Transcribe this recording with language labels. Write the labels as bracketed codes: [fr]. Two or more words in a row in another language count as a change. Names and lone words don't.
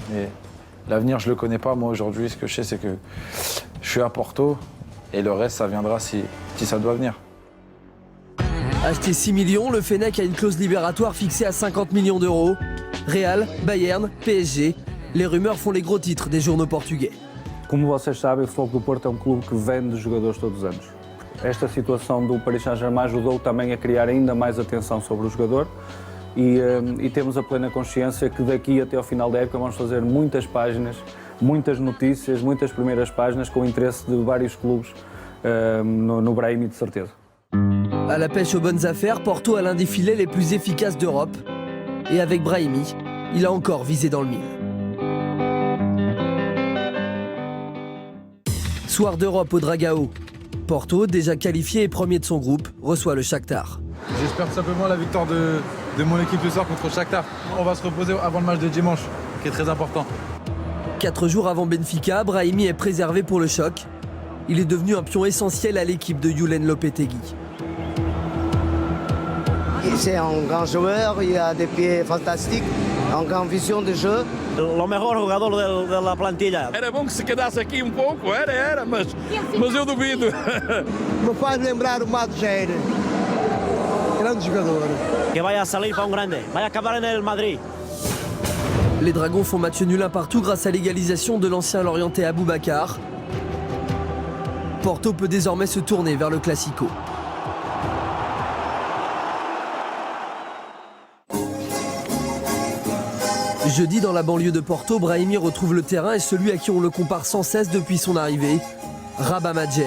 [fr] Et l'avenir, je ne le connais pas. Moi, aujourd'hui, ce que je sais, c'est que je suis à Porto et le reste, ça viendra si ça doit venir. Acheté 6 millions, le Fennec a une clause libératoire fixée à 50 millions d'euros. Real, Bayern, PSG, les rumeurs font les gros titres des journaux portugais. [pt] Como vocês sabem, o Futebol do Porto é clube que vende jogadores todos os anos. Esta situação do Paris Saint-Germain ajudou também a criar ainda mais atenção sobre o jogador e temos a plena consciência que daqui até ao final da época vamos fazer muitas páginas, muitas notícias, muitas primeiras páginas com o interesse de vários clubes no Brahimi, de certeza. [fr] À la pêche aux bonnes affaires, Porto a l'un des filets les plus efficaces d'Europe. Et avec Brahimi, il a encore visé dans le mille. Soir d'Europe au Dragao. Porto, déjà qualifié et premier de son groupe, reçoit le Shakhtar. J'espère tout simplement la victoire de mon équipe ce soir contre Shakhtar. On va se reposer avant le match de dimanche, qui est très important. 4 jours avant Benfica, Brahimi est préservé pour le choc. Il est devenu un pion essentiel à l'équipe de Julen Lopetegui. C'est un grand joueur, il a des pieds fantastiques, une grande vision de jeu. [pt] O melhor jogador da plantilla. Era bom que se quedasse aqui pouco, mas eu duvido. Me faz lembrar o Mato Jair, grande jogador. [es] Que vaya a salir para grande, vaya a acabar en el Madrid. [fr] Les Dragons font match nul un partout grâce à l'égalisation de l'ancien Lorientais Aboubacar. Porto peut désormais se tourner vers le Classico. Jeudi, dans la banlieue de Porto, Brahimi retrouve le terrain et celui à qui on le compare sans cesse depuis son arrivée, Rabat Madjer.